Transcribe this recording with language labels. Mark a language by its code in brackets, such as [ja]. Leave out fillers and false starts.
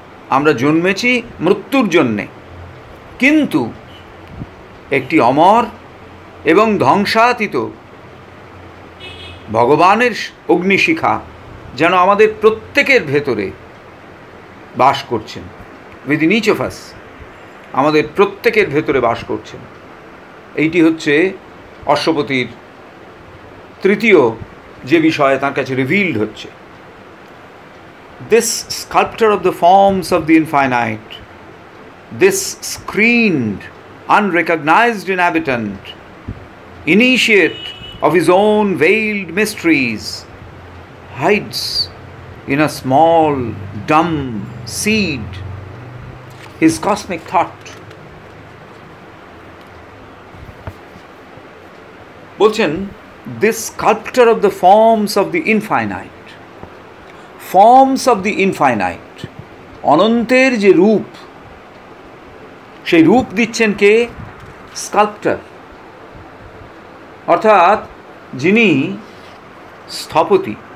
[bn] আমরা জন্মেছি মৃত্যুর জন্যে, কিন্তু একটি অমর এবং ধ্বংসাতীত ভগবানের অগ্নিশিখা যেন আমাদের প্রত্যেকের ভেতরে বাস করছেন। [en] within each of us, [bn] আমাদের প্রত্যেকের ভেতরে বাস করছেন। এইটি হচ্ছে অশ্বপতির তৃতীয় যে বিষয় তার কাছে রিভিলড হচ্ছে। [en] This sculptor of the forms of the infinite, this screened, unrecognized inhabitant, initiate of his own veiled mysteries, hides in a small, dumb seed his cosmic thought. [bn] বলছেন, [en] this sculptor of the forms of the infinite, forms of the infinite, [bn] অনন্তের যে রূপ, সেই রূপ দিচ্ছেন কে? Sculptor, অর্থাৎ যিনি স্থপতি।